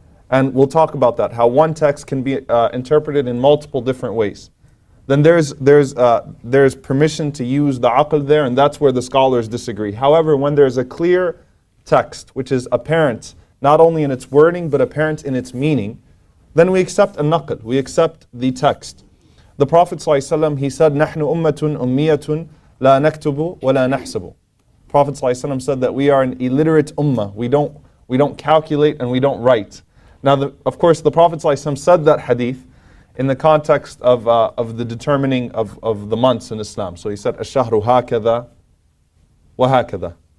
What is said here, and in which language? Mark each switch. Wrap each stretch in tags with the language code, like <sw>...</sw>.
<en>And we'll talk about that, how one text can be interpreted in multiple different ways. Then there's permission to use the aql there, and that's where the scholars disagree. However, when there's a clear text, which is apparent, not only in its wording, but apparent in its meaning, then we accept an-naql, we accept the text. The Prophet ﷺ, he said,</en> <ar>نَحْنُ أُمَّةٌ أُمِّيَّةٌ لَا نَكْتُبُ وَلَا نَحْسَبُ.</ar> <en>Prophet ﷺ said that we are an illiterate ummah. We don't calculate and we don't write. Now, of course, the Prophet ﷺ said that hadith in the context of the determining of the months in Islam. So he said,</en> <ar>الشهر هكذا وهكذا.</ar>